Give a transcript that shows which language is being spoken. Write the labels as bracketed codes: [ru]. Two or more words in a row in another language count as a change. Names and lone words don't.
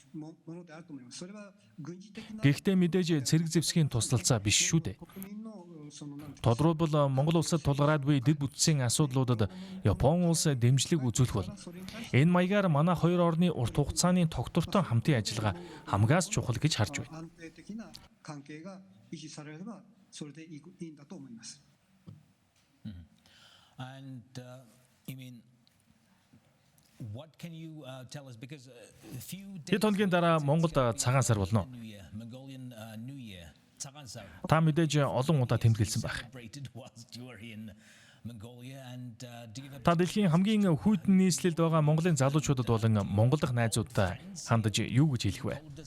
[mn] Гэхдээ мэдээж цэрэг зэвсгийн тусалцаа биш шүү дээ. Тодорхойлбол Монгол улсад тулгараад буй дэд бүтцийн асуудлуудад Япон улс дэмжлэг үзүүлэх болно. Энэ маягаар манай хоёр орны урт хугацааны тогтвортой хамтын ажиллагаа хамгаас чухал гэж харж байна. [en] And I mean what can you tell us because a few [mn] Хэд хоногийн дараа Монголд цагаан сар болно. [en] Mongolian New Year [mn] цагаан сар. Та мэдээж олон удаа тэмдэглэсэн байх. Та дэлхийн хамгийн хүйтэн нийслэлд байгаа Монголын залуучуудад болон Монгол дахь найзуудтай хандаж юу гэж хэлэх вэ?